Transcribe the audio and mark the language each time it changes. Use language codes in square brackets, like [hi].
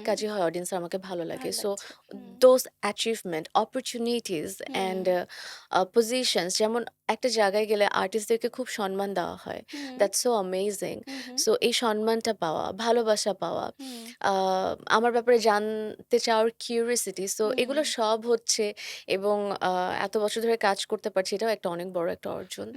[bn] হুম, কাজে হয় অডিয়েন্সের আমাকে ভালো লাগে। ভাল [en] so [bn] লাগছে। হুম, [en] those achievement, opportunities hmm, [bn] and positions, যেমন একটা জায়গায় গেলে আর্টিস্টদেরকে খুব সম্মান দেওয়া হয়, হুম, [en] That's so amazing. উহু, [bn] সো এই সম্মানটা পাওয়া, ভালোবাসা পাওয়া, হুম, আমার ব্যাপারে জানতে চাওয়ার কিউরিয়াসিটি, সো হুম, এগুলো সব হচ্ছে। এবং এত বছর ধরে কাজ করতে পারছি, এটাও একটা অনেক বড় একটা অর্জন।